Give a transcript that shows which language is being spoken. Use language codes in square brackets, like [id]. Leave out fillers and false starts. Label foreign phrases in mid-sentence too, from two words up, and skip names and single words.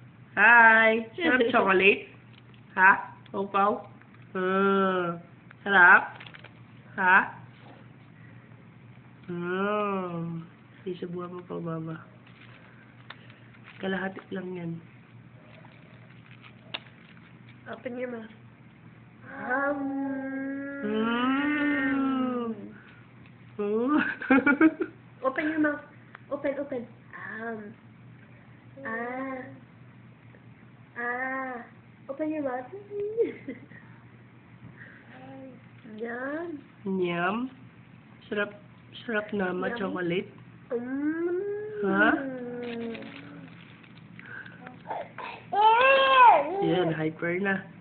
[tl] Hi! Sarap chocolate? Ha? Pau-pau? Sarap? Ha? Isubuhan mo pa, baba. Kalahati lang yan. [en] Open your mouth. Open your mouth. Open, open. Open your mouth. [tl] Yan. Yum. Sarap, sarap na Yum. chocolate. Ha? Yan, hyper na.